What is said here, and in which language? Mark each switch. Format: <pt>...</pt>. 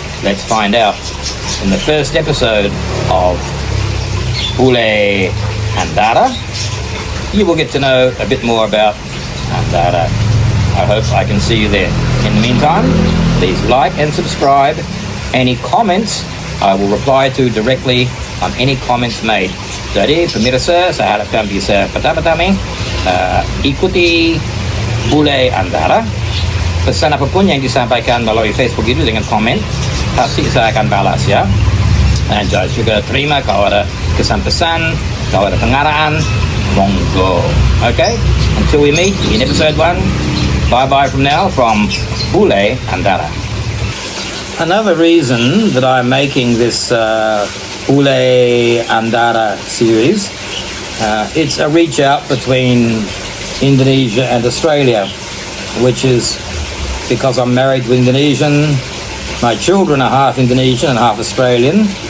<en>Let's find out in the first episode of Bule Andara. You will get to know a bit more about Andara. I hope I can see you there. In the meantime, please like and subscribe. Any comments, I will reply to directly on any comments made.</en> <id>Jadi pemirsa, saya harapkan bisa pertama-tama ikuti Bule Andara. Pesan apapun yang disampaikan melalui Facebook itu dengan komen, pasti saya akan balas ya. Dan juga terima kalau ada kesan-pesan, kalau ada pengaraan, monggo.</id> <en>Okay? Until we meet in episode 1, bye-bye from now from Bule Andara. Another reason that I'm making this Bule Andara series, it's a reach out between Indonesia and Australia, which is because I'm married to Indonesian. My children are half Indonesian and half Australian,</en>